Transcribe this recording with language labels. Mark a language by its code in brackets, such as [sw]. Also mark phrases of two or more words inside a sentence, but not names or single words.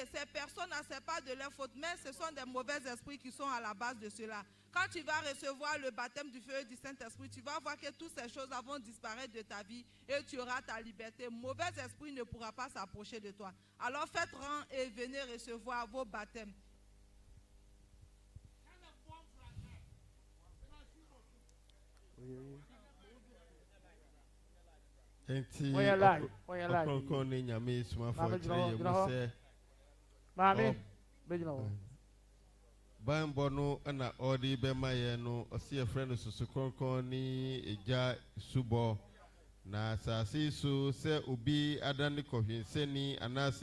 [fr] Ces personnes-là, ce n'est pas de leur faute, mais ce sont des mauvais esprits qui sont à la base de cela. Quand tu vas recevoir le baptême du feu et du Saint-Esprit, tu vas voir que toutes ces choses vont disparaître de ta vie et tu auras ta liberté. Mauvais esprit ne pourra pas s'approcher de toi. Alors faites rang et venez recevoir vos baptêmes. [ak] Enti Ɔkrɔnkrɔnyi ne Nyame Somafo kyerɛ yɛ mu sɛ Maame bɛgyina hɔ. Bambɔ no na ɔde bɛma yɛ no ɔsi yɛfrɛ no susu kronkron ne egya subɔ na asase so sɛ obi adane kɔhwensɛni anaasɛ